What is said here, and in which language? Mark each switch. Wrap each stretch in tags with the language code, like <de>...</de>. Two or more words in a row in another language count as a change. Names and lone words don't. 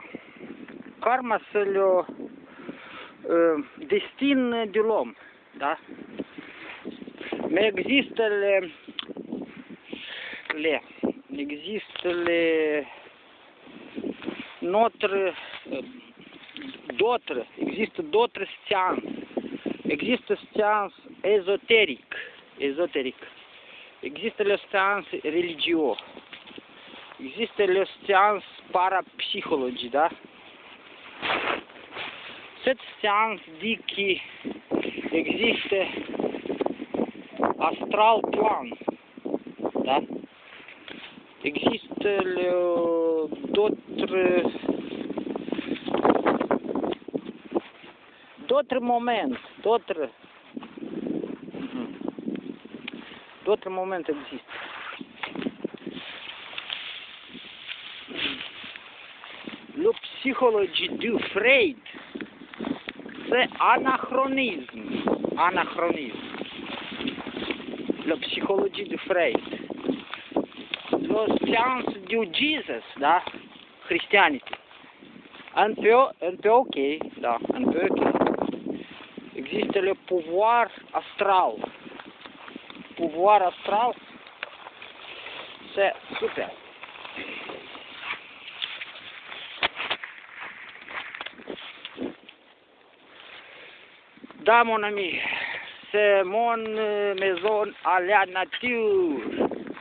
<fr>Karma c'est le destin de l'homme, da? Mais</fr> <ro>există există</ro> <fr>d'autres sciences.</fr> <ro>Există sciences ezoteric.</ro> <fr>Există le sciences religieux. Există le sciences parapsychologie, da? Cette science dit</fr> <ro>că există astral plan, da?</ro> <fr>Există d'autres moments, d'autres moments există. Le psychologie du Freud, c'est anachronisme. La psychologie du Freud. La science du Jesus, da? Christianity. Un peu ok, da, un peu ok. Există le pouvoir astral. Pouvoir astral, c'est super. Da, mon ami, c'est mon maison à la nature.</fr>